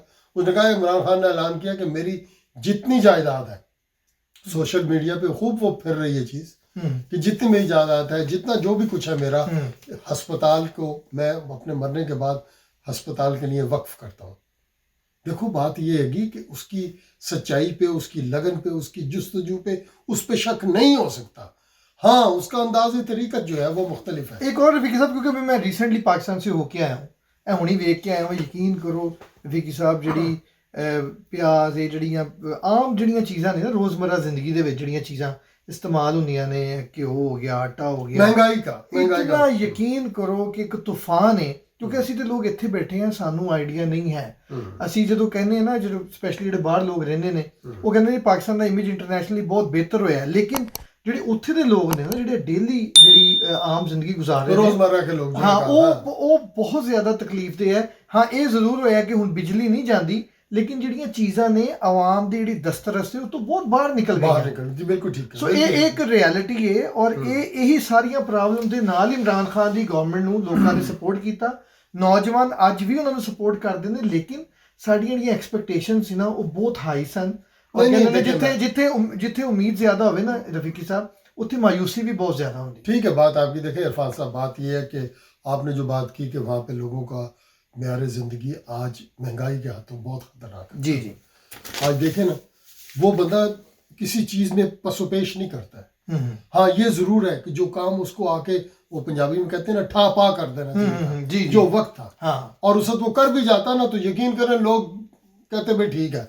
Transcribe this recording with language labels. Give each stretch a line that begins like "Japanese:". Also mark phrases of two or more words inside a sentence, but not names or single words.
Urdu: اس نے کہا عمران خان نے اعلان کیا کہ میری جتنی جائیداد ہے، سوشل میڈیا پہ خوب وہ پھر رہی ہے چیز کہ جتنی میری جائیداد ہے، جتنا جو بھی کچھ ہے میرا، اسپتال کو میں اپنے مرنے کے بعد اسپتال کے لیے وقف کرتا ہوں. دیکھو بات یہ ہے کہ اس کی سچائی پہ، اس کی لگن پہ، اس کی جستجو پہ، اس پہ شک نہیں ہو سکتا. ہاں، اس کا انداز طریقت جو ہے وہ مختلف ہے. ایک اور رفیقی صاحب، کیونکہ میں ریسنٹلی پاکستان سے ہو کے آیا ہوں,
Punjabi: ਹੁਣੀ ਵੇਖ ਕੇ ਆਇਆ ਹੂੰ, ਯਕੀਨ ਕਰੋ ਰਫ਼ੀਕੀ ਸਾਹਿਬ ਜਿਹੜੀ ਪਿਆਜ਼ ਇਹ ਜਿਹੜੀਆਂ ਆਮ ਜਿਹੜੀਆਂ ਚੀਜ਼ਾਂ ਨੇ ਨਾ ਰੋਜ਼ਮਰਾ ਜ਼ਿੰਦਗੀ ਦੇ ਵਿੱਚ ਜਿਹੜੀਆਂ ਚੀਜ਼ਾਂ ਇਸਤੇਮਾਲ ਹੁੰਦੀਆਂ ਨੇ, ਘਿਓ ਹੋ ਗਿਆ, ਆਟਾ ਹੋ ਗਿਆ, ਮਹਿੰਗਾਈ ਦਾ ਯਕੀਨ ਕਰੋ ਕਿ ਇੱਕ ਤੂਫਾਨ ਹੈ। ਕਿਉਂਕਿ ਅਸੀਂ ਤੇ ਲੋਕ ਇੱਥੇ ਬੈਠੇ ਹਾਂ, ਸਾਨੂੰ ਆਈਡੀਆ ਨਹੀਂ ਹੈ। ਅਸੀਂ ਜਦੋਂ ਕਹਿੰਦੇ ਨਾ, ਜਦੋਂ ਸਪੈਸ਼ਲੀ ਜਿਹੜੇ ਬਾਹਰ ਲੋਕ ਰਹਿੰਦੇ ਨੇ, ਉਹ ਕਹਿੰਦੇ ਨੇ ਪਾਕਿਸਤਾਨ ਦਾ ਇਮੇਜ ਇੰਟਰਨੈਸ਼ਨਲੀ ਬਹੁਤ ਬਿਹਤਰ ਹੋਇਆ, ਲੇਕਿਨ ਜਿਹੜੇ ਉੱਥੇ ਦੇ ਲੋਕ ਨੇ ਨਾ, ਜਿਹੜੇ ਡੇਲੀ ਜਿਹੜੀ ਆਮ ਜ਼ਿੰਦਗੀ ਗੁਜ਼ਾਰ ਰਹੇ ਨੇ, ਰੋਜ਼ਮਰਾ ਕੇ ਲੋਕ, ਹਾਂ, ਉਹ ਬਹੁਤ ਜ਼ਿਆਦਾ ਤਕਲੀਫ ਦੇ ਹੈ। ਹਾਂ, ਇਹ ਜ਼ਰੂਰ ਹੋਇਆ ਕਿ ਹੁਣ ਬਿਜਲੀ ਨਹੀਂ ਜਾਂਦੀ, لیکن ਜਿਹੜੀਆਂ ਚੀਜ਼ਾਂ ਨੇ ਆਵਾਮ ਦੀ ਜਿਹੜੀ ਦਸਤਰਸ ਤੇ ਉਹ ਤੋਂ ਬਹੁਤ ਬਾਹਰ ਨਿਕਲ باہر ਗਈਆਂ
Urdu: نکل جی بالکل ٹھیک ہے
Punjabi: ਸੋ ਇਹ ਇੱਕ ਰਿਐਲਿਟੀ ਹੈ ਔਰ ਇਹੀ ਸਾਰੀਆਂ ਪ੍ਰੋਬਲਮ ਦੇ ਨਾਲ ਇਮਰਾਨ ਖਾਨ ਦੀ ਗਵਰਨਮੈਂਟ ਨੂੰ ਲੋਕਾਂ ਨੇ ਸਪੋਰਟ ਕੀਤਾ ਨੌਜਵਾਨ ਅੱਜ ਵੀ ਉਹਨਾਂ ਨੂੰ ਸਪੋਰਟ ਕਰਦੇ ਨੇ ਲੇਕਿਨ ਸਾਡੀਆਂ ਜਿਹੜੀਆਂ ਐਕਸਪੈਕਟੇਸ਼ਨ ਸੀ ਨਾ ਉਹ ਬਹੁਤ ਹਾਈ ਸਨ ਔਰ ਕਹਿੰਦੇ ਨੇ ਜਿੱਥੇ ਉਮੀਦ ਜ਼ਿਆਦਾ ਹੋਵੇ ਨਾ ਰਫੀਕੀ ਸਾਹਿਬ ਉੱਥੇ ਮਾਯੂسی
Urdu: بھی بہت زیادہ ہوتی ٹھیک ہے بات آپ کی دیکھیں عرفان صاحب بات یہ ہے کہ آپ نے جو بات کی کہ وہاں پہ لوگوں کا معیار زندگی آج مہنگائی کے ہاتھوں بہت خطرناک ہے جی جی آج دیکھیں نا وہ بندہ کسی چیز میں پس و پیش نہیں کرتا ہے ہاں یہ ضرور ہے کہ جو کام اس کو آ کے وہ پنجابی میں کہتے ہیں نا ٹھا پا کر دینا چاہیے جو وقت تھا اور اس وقت وہ کر بھی جاتا نا تو یقین کریں لوگ کہتے بھائی ٹھیک ہے